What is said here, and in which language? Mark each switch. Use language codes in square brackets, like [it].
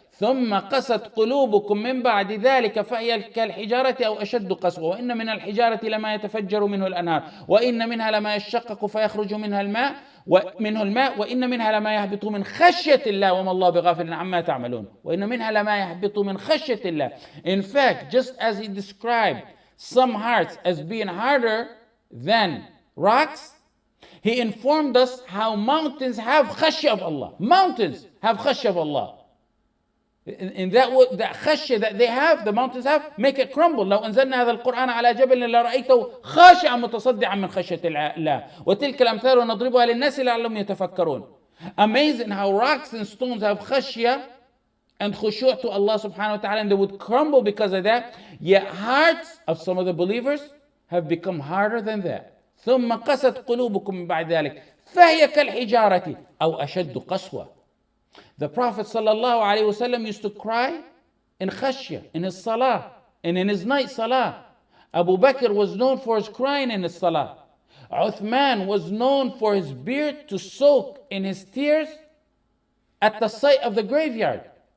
[ar] ثم قست قلوبكم من بعد ذلك فهي كالحجارة أو أشد قسوة وإن من الحجارة لما يتفجر منه الأنهار وإن منها لما يشقق فيخرج منه الماء وإن منها لما يهبط من خشية الله وما الله بغافل عما تعملون وإن منها لما يهبط من خشية الله. [en] In fact, just as he described some hearts as being harder than rocks, he informed us how mountains have khashyah of Allah. Mountains have khashyah of Allah. And that khashya that they have, the mountains have, make it crumble. [ar] لو أنزلنا هذا القرآن على جبل لرأيته خاشعا متصدعا من خشية الله وتلك الأمثال نضربها للناس لعلهم يتفكرون. [en] Amazing how rocks and stones have khashya and khushu' to Allah subhanahu wa ta'ala, and they would crumble because of that. Yet hearts of some of the believers have become harder than that. [ar] ثم قست قلوبكم من بعد ذلك فهي كالحجارة أو أشد قسوة. [en] The Prophet ﷺ used to cry in khashya, in his salah, and in his night salah. Abu Bakr was known for his crying in his salah. Uthman was known for his beard to soak in his tears at the sight of the graveyard.